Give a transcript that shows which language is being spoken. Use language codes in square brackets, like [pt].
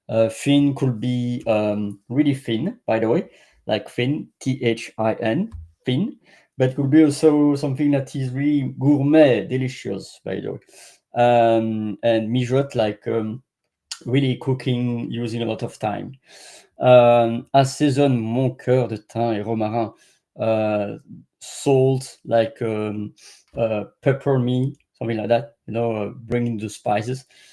[en] Thin could be really thin, by the way, like thin, Thin, thin, but could be also something that is really gourmet, delicious, by the way. And mijote, like really cooking using a lot of time. [fr] Assaisonne mon cœur de thym et romarin. [en] Salt, like pepper me, something like that, bringing the spices.